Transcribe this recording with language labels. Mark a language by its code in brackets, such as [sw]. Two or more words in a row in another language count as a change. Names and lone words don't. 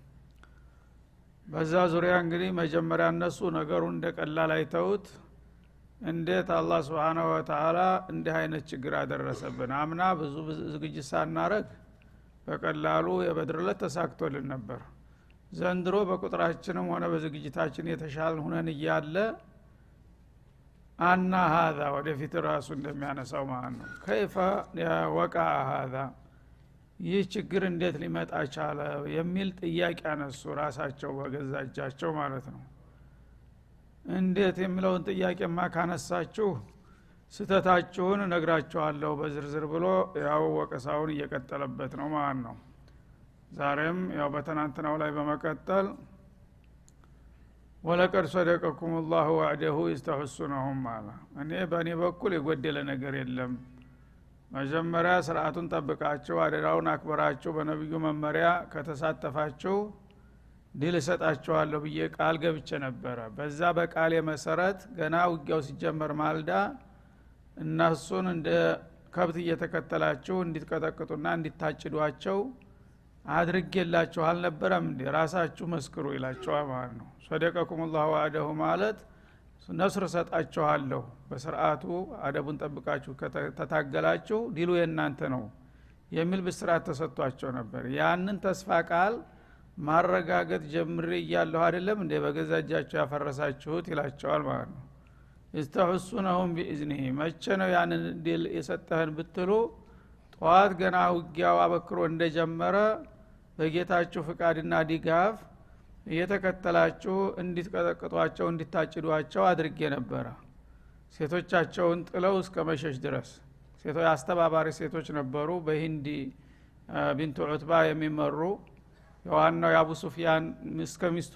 [am] በዛ ዙሪያ እንግዲህ መጀመሪያ እነሱ ነገሩን እንደቀላል አይተውት እንዴት አላህ [ar] سبحانه وتعالى [am] እንዲህ አይነት ችግር አደረሰብን አምና ብዙ ዝግጅት ሳናረግ በቀላሉ የበድር ዕለት ተሳክቶልን ነበር ዘንድሮ በቁጥራችንም ሆነ በዝግጅታችን የተሻለ ሆነን እያለ አና هذا ወደፊት ራሱ እንደሚያነሳው ማለት ነው [ar] كيف وقع هذا [am] ይህ ችግር እንዴት ሊመጣ ቻለ የሚል ጥያቄ አነሱ ራሳቸው በገዛጃቸው ማለት ነው እንዴት የሚለውን ጥያቄማ ካነሳችሁ ስተታችሁን ነግራችኋለሁ በዝርዝር ብሎ ያው ወቀሳውን እየቀጠለበት ነው ማለት ነው ዛሬም ያው በተናንተናው ላይ በመቀጠል [ar] ولقد صدقكم الله وعده استحسنهم [am] ማለት እኔ በእኔ በኩል የጎደለ ነገር የለም መጀመሪያ ስርዓቱን ጠብቃችሁ አደራውን አክብራችሁ በነብዩ መመሪያ ከተሳተፋችሁ ድል ሰጣችኋለሁ ብዬ ቃል ገብቼ ነበር በዛ በቃሌ መሰረት ገና ውጊያው ሲጀመር ማልዳ እነሱን እንደ ከብት እየተከተላችሁ እንድትቀጠቅጡና እንድታጭዷቸው አድርጌላችሁ አልነበረም እንዴ ራሳችሁ መስክሩ ይላችኋል ማለት ነው [ar] صدقكم الله وعده [am] ማለት ነስር ሰጣችኋለሁ በስርዓቱ አደቡን ጠብቃችሁ ከተታገላችሁ ዲሉ የናንተ ነው የሚል ብስራት ተሰጥቷቸው ነበር ያንን ተስፋ ቃል ማረጋገጥ ጀምሬ ይያለሁ አይደለም እንደ በገዛጃችሁ ያፈረሳችሁት ይላቸዋል ማለት ነው [ar] استحسنهم باذنه [am] መቼ ነው ያንን ዲል የሰጠህን ብትሉ ጧት ገና ውጊያው አበክሮ እንደጀመረ በጌታችሁ ፍቃድና ዲጋፍ እየተከተላችሁ እንድትቀጠቅጧቸው እንድታጭዷቸው አድርጌ ነበር ሴቶቻቸውን ጥለው እስከ መሸሽ ድረስ ሴቶች አስተባባሪ ሴቶች ነበሩ በሂንዲ ቢንቱ ዑትባ የሚመሩ የዋናው የአቡ ሱፊያን ሚስቱ